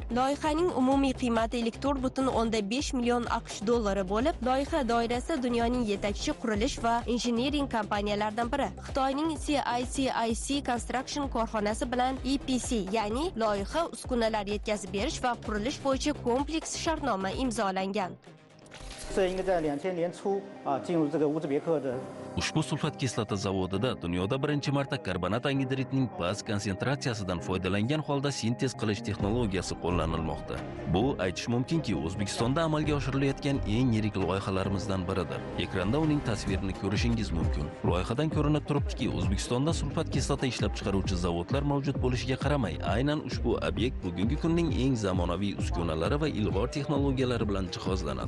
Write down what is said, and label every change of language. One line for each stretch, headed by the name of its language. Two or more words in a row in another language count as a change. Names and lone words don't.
Uzbek: Loyihaning umumiy qiymati 4,5 million AQSh dollari bo'lib, loyiha doirasida dunyoning yetakchi qurilish va injiniring kompaniyalaridan biri Xitoyning CICIC Construction korxonasi bilan EPC, ya'ni loyiha uskunalar yetkazib berish va qurilish bo'yicha kompleks shartnoma imzolangan.
Chinese: 这应该在2000年初进入这个乌兹别克的
Uzbek: Ushbu sulfat kislota zavodida dunyoda birinchi marta karbonat angidridning past konsentratsiyasidan foydalangan holda sintez qilish texnologiyasi qo'llanilmoqda. Bu aytish mumkinki, O'zbekistonda amalga oshirilayotgan eng yirik loyihalarimizdan biridir. Ekranda uning tasvirini ko'rishingiz mumkin. Loyihadan ko'rinib turibdiki, O'zbekistonda sulfat kislota ishlab chiqaruvchi zavodlar mavjud bo'lishiga qaramay, aynan ushbu obyekt bugungi kunning eng zamonaviy uskunalari va ilg'or texnologiyalari bilan jihozlanadi.